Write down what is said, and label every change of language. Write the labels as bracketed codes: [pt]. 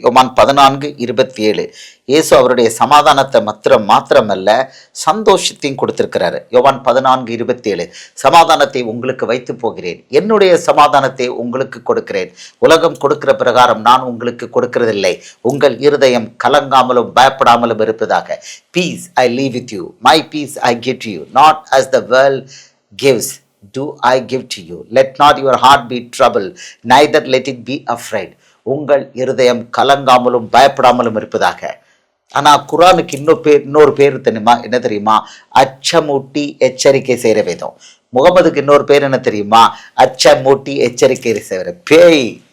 [ta] யோவான் 14:27 இயேசு அவருடைய சமாதானத்தை மாத்திரமல்ல, சந்தோஷத்தையும் கொடுத்திருக்கிறாரு. யோவான் 14:27 சமாதானத்தை உங்களுக்கு வைத்து போகிறேன், என்னுடைய சமாதானத்தை உங்களுக்கு கொடுக்கிறேன், உலகம் கொடுக்கிற பிரகாரம் நான் உங்களுக்கு கொடுக்கிறதில்லை, உங்கள் இருதயம் கலங்காமலும் பயப்படாமலும் இருப்பதாக. [en] Peace I leave with you, my peace I give to you, not as the world gives do I give to you. Let not your heart be troubled, neither let it be afraid. [ta] உங்கள் இருதயம் கலங்காமலும் பயப்படாமலும் இருப்பதாக. ஆனால் குரானுக்கு இன்னொரு பேர் தெரியுமா? என்ன தெரியுமா? அச்சமூட்டி எச்சரிக்கை செய்கிற வேதம். முகமதுக்கு இன்னொரு பேர் என்ன தெரியுமா? அச்சமூட்டி எச்சரிக்கை செய்கிற பேய்.